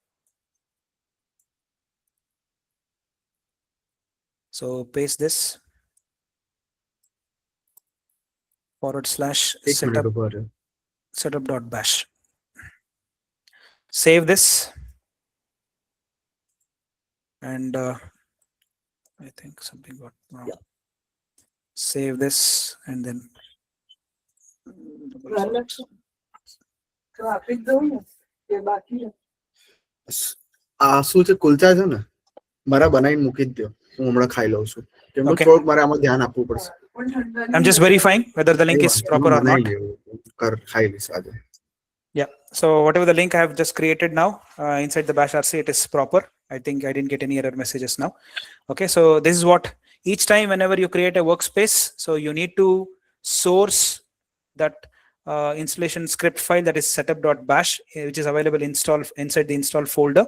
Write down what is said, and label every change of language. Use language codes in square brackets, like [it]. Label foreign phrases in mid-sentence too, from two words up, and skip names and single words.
[en] So paste this / setup.bash. Save this. And I think something got wrong. Yeah. Save this and then. [gu] શું છે કુલચા છે ને મારા બનાવીને મૂકી જ દો, હું હમણાં ખાઈ લઉં છું. કેમનું થોડુંક મારે આમાં ધ્યાન આપવું પડશે. [en] I'm just verifying whether the link is proper or not. [gu] ખાઈ લઈશ આજે. [en] Yeah. So whatever the link I have just created now inside the bash rc, it is proper. I think I didn't get any error messages now. Okay. So this is what each time whenever you create a workspace, so you need to source that installation script file, that is setup.bash, which is available inside the install folder.